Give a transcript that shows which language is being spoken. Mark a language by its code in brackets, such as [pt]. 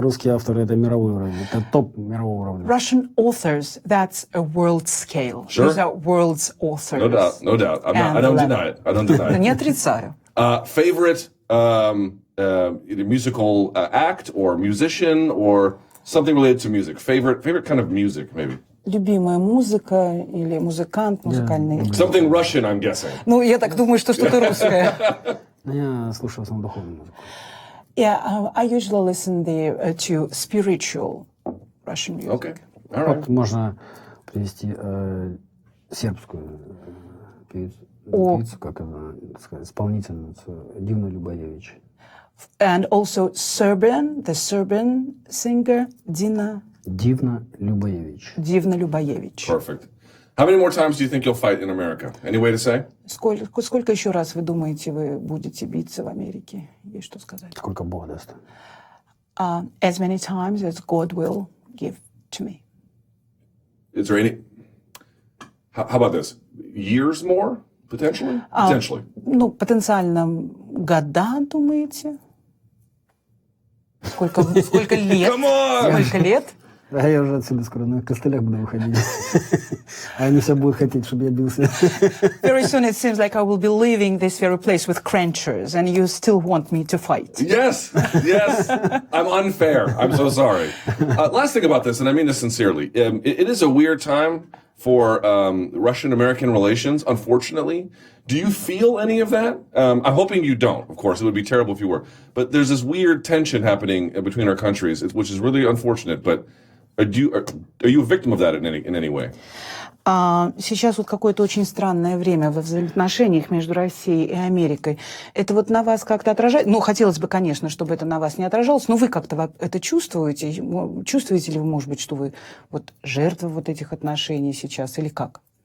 [ru] русские авторы — это мировой уровень. Это топ мирового уровня. [en] Russian authors, that's a world scale. Sure. These are world's authors. No doubt. I don't deny it. [ru] Не отрицаю. [en] Favorite either musical act or musician or something related to music. Favorite kind of music, maybe. [ru] Любимая музыка или музыкант, музыкальный. [en] Something Russian, I'm guessing. [ru] Ну, я так думаю, что что-то русское. Я слушаю в основном духовную музыку. [en] Yeah, I usually listen to spiritual Russian music. Okay. All right. [ru] Вот можно привести сербскую певицу, как она сказать, исполнительницу Дивну Любоевич. [en] And also the Serbian singer Dina [ru] Дивна Любоевич. Дивна Любоевич. [en] Perfect. How many more times do you think you'll fight in America? Any way to say? [ru] Сколько еще раз вы думаете, вы будете биться в Америке? Есть что сказать? Сколько Бог даст. [en] As many times as God will give to me. Is there any? How about this? Years more potentially? Potentially. [ru] Ну, потенциально года, думаете? Сколько лет? [en] Come on! [ru] Сколько лет? А я уже отсюда скоро на костылях буду выходить. А они все будут хотеть, чтобы я бился. [en] Very soon it seems like I will be leaving this very place with cranchers, and you still want me to fight. Yes. I'm unfair. I'm so sorry. Last thing about this, and I mean this sincerely, it is a weird time for Russian-American relations, unfortunately. Do you feel any of that? I'm hoping you don't, of course. It would be terrible if you were. But there's this weird tension happening between our countries, which is really unfortunate. But are you a victim of that in any way? [ru] Сейчас вот какое-то очень странное время во взаимоотношениях между Россией и Америкой. Это вот на вас как-то отражает? Ну, хотелось бы, конечно, чтобы это на вас не отражалось, но вы как-то это чувствуете? Чувствуете ли вы, может быть, что вы вот жертва вот этих отношений сейчас или как?